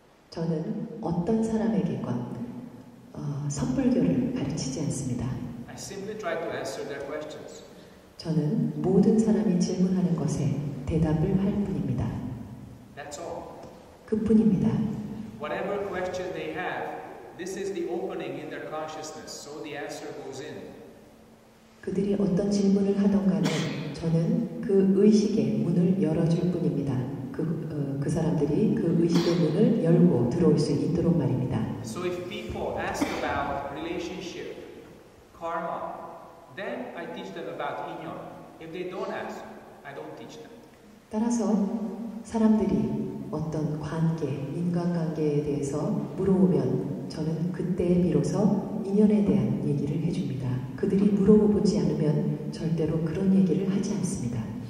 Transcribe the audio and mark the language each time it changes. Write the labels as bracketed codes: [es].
[ko] 저는 어떤 사람에게건 선불교를 가르치지 않습니다. [en] I simply try to answer their questions. [ko] 저는 모든 사람이 질문하는 것에 대답을 할 뿐입니다. [en] That's all. [ko] 그뿐입니다. [en] Whatever question they have, this is the opening in their consciousness, so the answer goes in. [ko] 그들이 어떤 질문을 하던 간에 저는 그 의식의 문을 열어줄 뿐입니다. 그 사람들이 그 의식의 문을 열고 들어올 수 있도록 말입니다. [en] So if people ask about relationship, karma, then I teach them about inyon. If they don't ask, I don't teach them. [ko] 따라서 사람들이 어떤 관계, 인간관계에 대해서 물어오면 저는 그때 비로소 인연에 대한 얘기를 해줍니다. 그들이 물어보지 않으면 절대로 그런 얘기를 하지 않습니다.